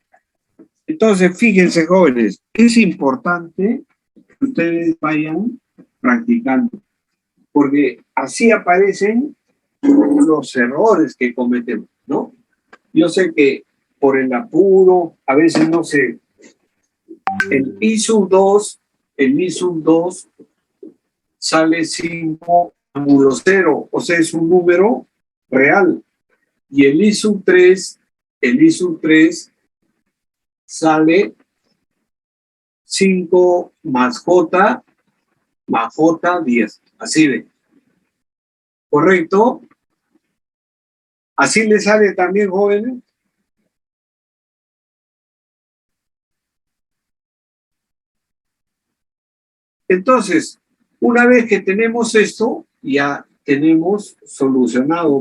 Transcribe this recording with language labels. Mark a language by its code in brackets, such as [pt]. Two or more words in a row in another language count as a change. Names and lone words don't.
[es] Entonces, fíjense, jóvenes, es importante que ustedes vayan practicando, porque así aparecen los errores que cometemos, ¿no? Yo sé que por el apuro, a veces no sé, el I sub 2, el I sub 2 sale 5 ángulo cero, o sea, es un número real. Y el I sub 3, el I sub 3 sale 5 más J 10. Así de. ¿Correcto? Así le sale también, jóvenes. Entonces, una vez que tenemos esto, ya tenemos solucionado.